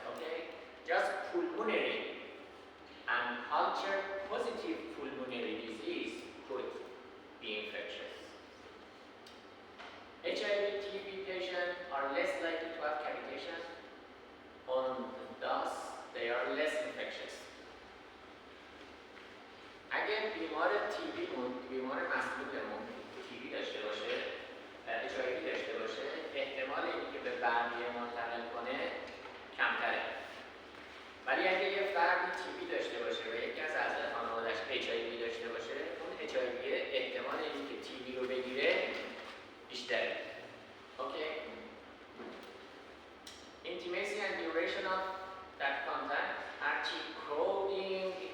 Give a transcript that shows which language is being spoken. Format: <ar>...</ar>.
<en>Okay, just pulmonary and culture positive pulmonary disease could be infectious. HIV TB patients are less likely to have cavitation, and thus they are less infectious.</en> <fa>اگر بیمار TB بیمار مسئولمون TB داشته باشه، HIV داشته باشه، احتمال اینکه به بقیه منتقل کنه کمتره. ولی اگه یه فردی TB داشته باشه و یکی از اعضای خانواده‌اش HIV داشته باشه، اون HIV احتمال اینکه TB رو بگیره بیشتره.</fa> <en>Okay. Intimacy and duration of that contact.</en> <fa>هرچی</fa> <en>crowding</en>